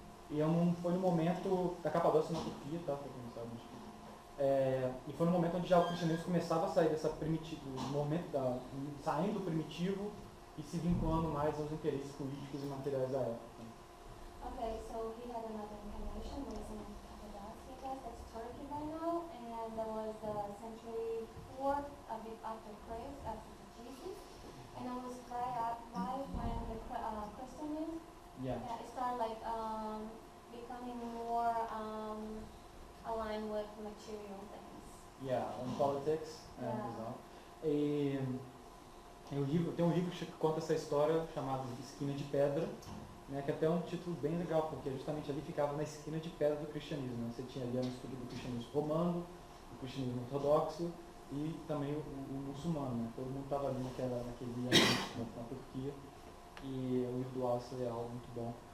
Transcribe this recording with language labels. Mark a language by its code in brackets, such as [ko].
[pt] E foi no momento da Capadócia na Turquia, tá? Pra quem não sabe, e foi no momento onde já o cristianismo começava a sair do momento saindo do primitivo e se vinculando mais aos interesses políticos e materiais da época. [en] Okay, so he had another incarnation, was in Cappadocia, I guess, that's Turkey by now, and that was the century 4, a bit after Christ, after Jesus, and it was right when the Christianism started like becoming more aligned with material things. On politics, [pt] exato. Tem um livro que conta essa história chamado Esquina de Pedra, né, que até é um título bem legal, porque justamente ali ficava na esquina de pedra do cristianismo, né? Você tinha ali um estudo do cristianismo romano, do cristianismo ortodoxo e também o muçulmano, né? Todo mundo estava ali naquele ambiente na Turquia, e o livro do Wallace é algo muito bom.